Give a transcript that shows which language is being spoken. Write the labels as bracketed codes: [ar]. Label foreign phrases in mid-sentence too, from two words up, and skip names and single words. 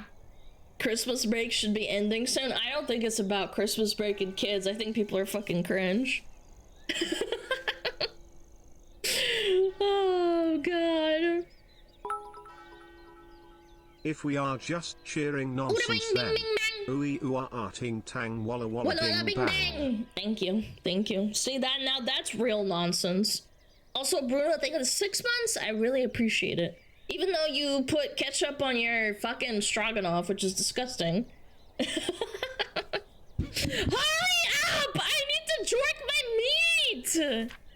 [en] Christmas break should be ending soon. I don't think it's about Christmas break and kids. I think people are fucking cringe. Oh, God. If we are just cheering nonsense then. Ooey ooah ting tang walla walla bing bang. Thank you. Thank you. See that? Now that's real nonsense. Also, Bruno, thank you for the 6 months. I really appreciate it. Even though you put ketchup on your fucking stroganoff, which is disgusting. Hurry up! I need to jerk my meat!